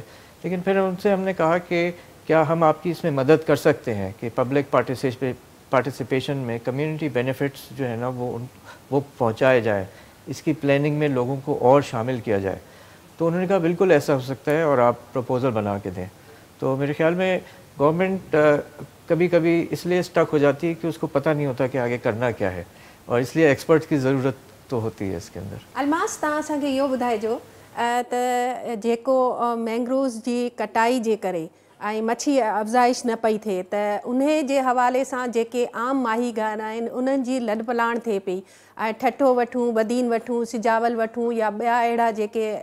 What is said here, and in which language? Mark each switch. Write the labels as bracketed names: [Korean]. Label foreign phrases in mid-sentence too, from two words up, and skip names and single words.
[Urdu] لیکن پھر ان سے ہم نے کہا کہ کیا ہم آپ کی اس میں مدد کر سکتے ہیں کہ [English] public participation [Urdu] میں [English] community benefits [Urdu] جو ہے نا وہ پہنچائے جائے, اس کی پلاننگ میں لوگوں کو اور شامل کیا جائے. تو انہوں نے کہا بالکل ایسا ہو سکتا ہے اور آپ پروپوزل بنا کے دیں. تو میرے خیال میں گورنمنٹ کبھی کبھی اس لیے اسٹک ہو جاتی ہے کہ اس کو پتہ نہیں ہوتا کہ آگے کرنا کیا ہے, اور اس لیے ایکسپرٹس کی ضرورت تو ہوتی ہے اس کے اندر. [Sindhi] अलमास तव्हां असांखे इहो ॿुधाइजो त जेको मैंग्रोव्स जी कटाई जे करे ऐं मच्छी अफ़ज़ाइश न पई थिए त उन जे हवाले सां जेके आम माहीगार आहिनि उन्हनि जी लॾ पलाण थिए पई, ऐं ठठो वठूं, बदीन वठूं, सिजावल वठूं या ॿिया अहिड़ा जेके